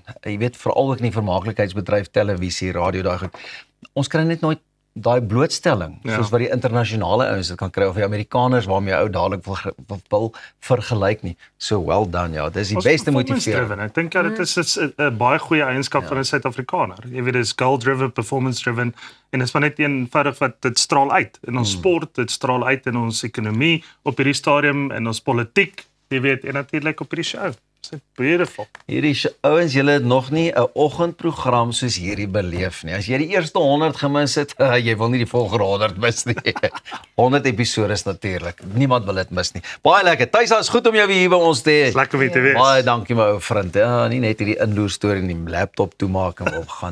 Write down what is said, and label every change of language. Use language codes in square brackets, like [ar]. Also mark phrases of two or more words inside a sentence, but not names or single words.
[af] Jy weet veral ook in die vermaaklikheidsbedryf, televisie, radio, daai goed. Ons kry net nooit daai blootstelling soos wat die internasionale ouens dit kan kry of die Amerikaners waarmee ou dadelik wil vergelyk nie. So [en] well done, [af] ja. Dis die beste motivering. Ek dink dit is 'n baie goeie eienskap van 'n Suid-Afrikaner. Jy weet dis [en] goal driven, performance driven [af] en dit is maar net eenvoudig wat dit straal uit in ons sport, dit straal uit in ons ekonomie op hierdie stadium en ons politiek, jy weet en natuurlik op hierdie show. [en] It's beautiful. [af] Hierdie ouens, julle het nog nie 'n oggendprogram soos hierdie beleef nie. As jy die eerste 100 gemis het, jy wil nie die volgende 100 mis nie. 100 episodes natuurlik. Niemand wil dit mis nie. Baie lekker. Tuisa, is goed om jou weer hier by ons te hê. Lekker weer te wees. Baie dankie my ou vriend. Ja, nie net hierdie inloer storie in die laptop toemaak en opgaan.